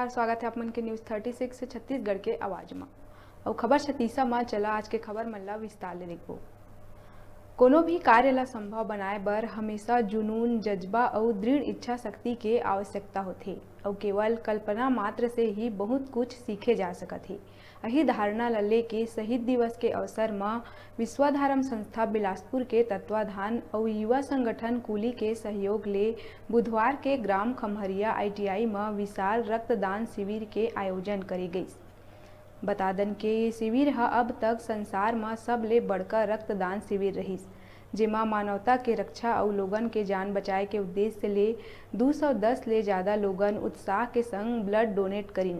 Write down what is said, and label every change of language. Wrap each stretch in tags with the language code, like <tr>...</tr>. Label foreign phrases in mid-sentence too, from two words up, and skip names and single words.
<hne>नमस्कार, स्वागत है आप मन के न्यूज़ 36 से छत्तीसगढ़ के आवाज में। और खबर छत्तीसा में चला आज के खबर मन ला विस्तार ले देखो। कोनो भी कार्य ला संभव बनाए बर हमेशा जुनून, जज्बा और दृढ़ इच्छा शक्ति के आवश्यकता होथे और केवल कल्पना मात्र से ही बहुत कुछ सीखे जा सकत है। यही धारणा ला लेके शहीद दिवस के अवसर में विश्वधारम संस्था बिलासपुर के तत्वाधान और युवा संगठन कुली के सहयोग ले बुधवार के ग्राम खम्हरिया ITI में विशाल रक्तदान शिविर के आयोजन करे गई। बता दन के ये शिविर अब तक संसार में सबले बड़का रक्तदान शिविर रहिस, जेमा मानवता के रक्षा और लोगन के जान बचाए के उद्देश्य ले 210 ले ज्यादा लोगन उत्साह के संग</hne> <en>blood donate</en> <hne>करिन।</hne>